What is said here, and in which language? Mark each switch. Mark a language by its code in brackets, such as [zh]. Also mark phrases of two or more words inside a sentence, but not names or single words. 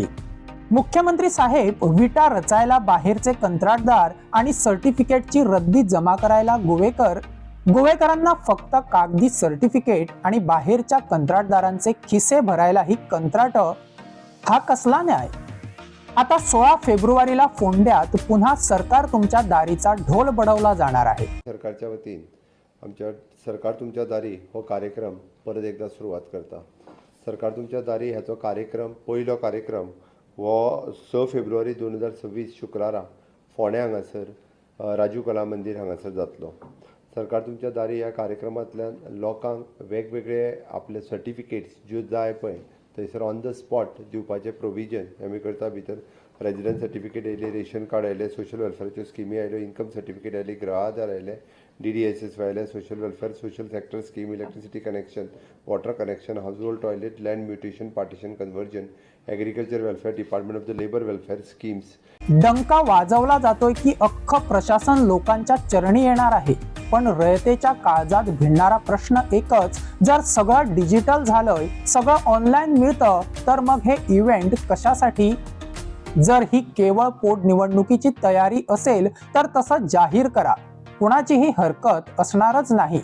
[mr] मुख्यमंत्री साहेब, विटा रचायला बाहेरचे कंत्राटदार आणि सर्टिफिकेटची रद्दी जमा करायला गोवेकरांना फक्त कागदी सर्टिफिकेट आणि बाहेरच्या कंत्राटदारांचे खिसे भरायला ही कंत्राट, हा कसला न्याय? आता 16 फेब्रुवारीला फोंड्यात पुन्हा सरकार तुमच्या दारीचा ढोल बडवला जाणार आहे। [kok] सरकारच्या वतीन आमच्या सरकार तुमच्या दारी हो कार्यक्रम परत एकदा सुरुवात करता। सरकार तुमच्या दारी हाचो कार्यक्रम पयलो कार्यक्रम हो 6 फेब्रुवारी 2026 शुक्रारा फोंड्या हांगासर राजू कला मंदिर हांगासर जातलो। सरकार तुमच्या दारी ह्या कार्यक्रमांतल्यान लोकांक वेगवेगळे आपले सर्टिफिकेट्स ज्यो जाय पळय थंयसर [en] on the spot [kok] दिवपाचें प्रोविजन आमी करता। भितर [en] resident certificate [kok] आयले, [en] ration card [kok] आयले, [en] social welfare [kok] स्किमी आयल्यो, [en] income certificate [kok] आयली, गृह आधार आयले, DDSS आयले, [en] social welfare, social sector scheme, electricity connection, water connection, household toilet, land mutation, partition conversion, agriculture welfare, department of the labour welfare schemes. [mr] डंका वाजवला जातोय की अख्खं प्रशासन लोकांच्या चरणी येणार आहे, पण रयतेच्या काळजात भिडणारा प्रश्न एकच, जर सगळं डिजिटल झालंय, सगळं ऑनलाईन मिळतं, तर मग हे इव्हेंट कशासाठी? जर ही केवळ पोटनिवडणुकीची तयारी असेल तर तसं जाहीर करा, कुणाचीही हरकत असणारच नाही।